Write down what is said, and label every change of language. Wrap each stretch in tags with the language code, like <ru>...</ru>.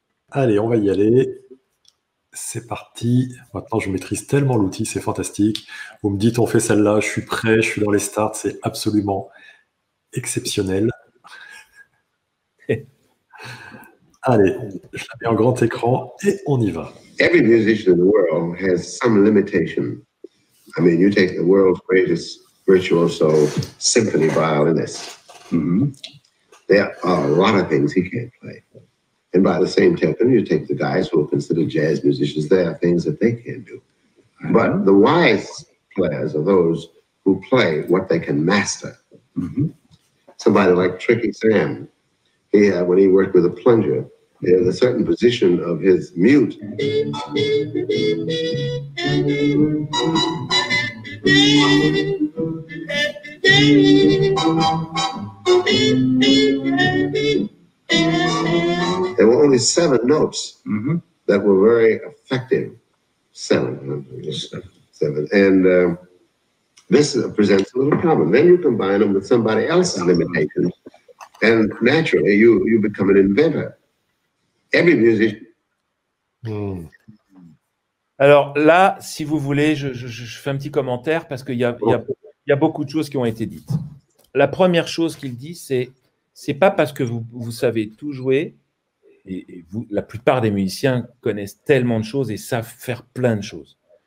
<fr>Allez, on va y aller. C'est parti. Maintenant, je maîtrise tellement l'outil, c'est fantastique. Vous me dites, on fait celle-là, je suis prêt, je suis dans les starts, c'est absolument exceptionnel. Allez, je la mets en grand écran et on y va.</fr> <en>Every musician in the world has some limitation. I mean, you take the world's greatest virtuoso symphony violinist. There are a lot of things he can't play. And by the same token, you take the guys who are considered jazz musicians, there are things that they can't do. But the wise players are those who play what they can master. Somebody like Tricky Sam, when he worked with a plunger, there's a certain position of his mute. There were only 7 notes that were very effective. 7. And this presents a little problem. Then you combine them with somebody else's limitations, and naturally you become an inventor. Every musician.</en> <fr>Alors là, si vous voulez, je fais un petit commentaire parce qu'il y a beaucoup de choses qui ont été dites. La première chose qu'il dit, c'est pas parce que vous savez tout jouer, et vous, la plupart des musiciens connaissent tellement de choses et savent faire plein de choses.</fr>